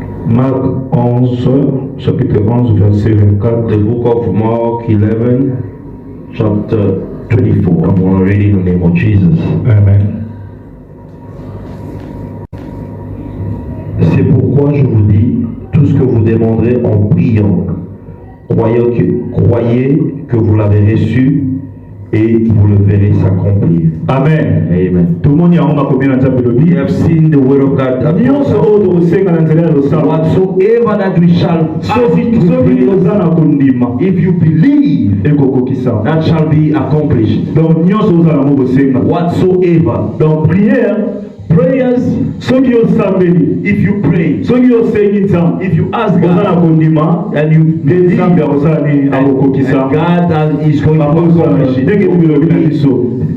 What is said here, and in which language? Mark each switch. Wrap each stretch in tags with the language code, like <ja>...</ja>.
<fr>Marc 11, chapitre 11, verset 24.</fr> <en>The book of Mark 11, chapter 24. I'm going to read in the name of Jesus. Amen.</en> <fr>C'est pourquoi je vous dis, tout ce que vous demanderez en priant, croyez que vous l'avez reçu et vous le verrez s'accomplir. Amen. Amen. Tout le monde y a combien de</fr> <en>We have seen the word of God. Whatsoever that we shall ask to pray, if you believe, that shall be accomplished. Whatsoever.</en> <fr>Donc prière,</fr> <en>prayers, if you pray, if you ask God, and you believe, and God is going to accomplish it.</en>